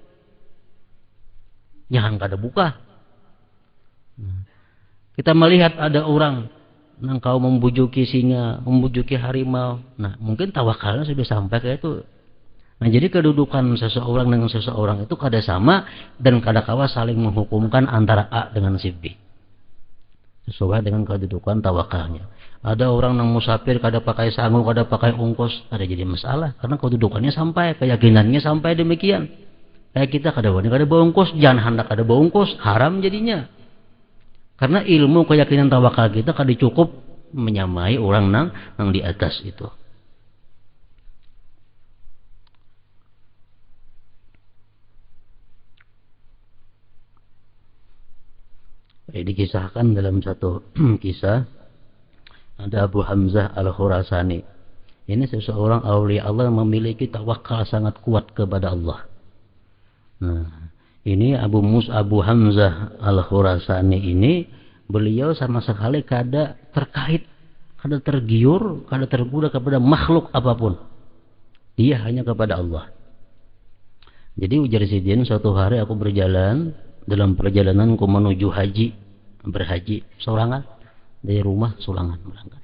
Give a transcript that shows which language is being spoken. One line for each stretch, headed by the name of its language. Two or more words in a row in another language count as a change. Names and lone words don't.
Banjar: Jangan kada buka. Kita melihat ada orang kau membujuki singa, membujuki harimau. Nah, mungkin tawakalnya sudah sampai ke itu. Nah, jadi kedudukan seseorang dengan seseorang itu kada sama dan kada kawa saling menghukumkan antara A dengan si B. Sesuai dengan kedudukan tawakalnya. Ada orang yang musafir kada pakai sangu, kada pakai ongkos, ada jadi masalah karena kedudukannya sampai, keyakinannya sampai demikian. Kayak kita kada wani kada bawa ongkos, jangan hendak kada bawa ongkos, haram jadinya. Karena ilmu keyakinan tawakal kita kada cukup menyamai orang nang di atas itu. Dikisahkan dalam satu kisah ada Abu Hamzah Al-Khurasani. Ini seseorang aulia Allah yang memiliki tawakal sangat kuat kepada Allah. Nah, ini Abu Hamzah Al-Khurasani ini beliau sama sekali kada terkait, kada tergiur, kada tergoda kepada makhluk apapun. Dia hanya kepada Allah. Jadi ujar Sidin, suatu hari aku berjalan dalam perjalananku menuju berhaji sorangan dari rumah Sulangan berangkat.